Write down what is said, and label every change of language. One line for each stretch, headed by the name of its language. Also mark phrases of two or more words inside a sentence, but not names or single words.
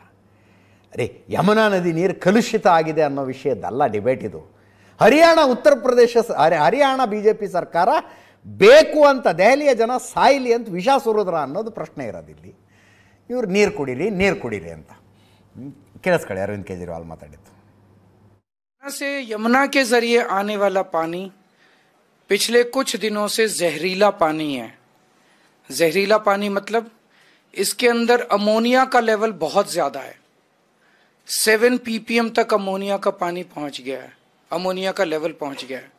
Kannada: ಅರೆ, ಯಮುನಾ ನದಿ ನೀರು ಕಲುಷಿತ ಆಗಿದೆ ಅನ್ನೋ ವಿಷಯದ್ದಲ್ಲ ಡಿಬೇಟ್ ಇದು. ಹರಿಯಾಣ, ಉತ್ತರ ಪ್ರದೇಶ, ಹರಿಯಾಣ BJP ಸರ್ಕಾರ ಬೇಕು ಅಂತ ದೆಹಲಿಯ ಜನ ಸಾಯಿಲಿ ಅಂತ ವಿಷ ಸುರಿದ್ರ ಅನ್ನೋದು ಪ್ರಶ್ನೆ ಇರೋದಿಲ್ಲಿ. ಇವ್ರು ನೀರು ಕುಡೀರಿ ಅಂತ. ಕೇಳಿಸ್ಕೊಳ್ಳಿ ಅರವಿಂದ್ ಕೇಜ್ರಿವಾಲ್ ಮಾತಾಡಿದ್ದು.
Hindi: से यमुना के जरिए आने वाला पानी पिछले कुछ दिनों से जहरीला पानी है। जहरीला पानी मतलब इसके अंदर अमोनिया का लेवल बहुत ज्यादा है। 7 ppm तक अमोनिया का पानी पहुंच गया है, अमोनिया का लेवल पहुंच गया है।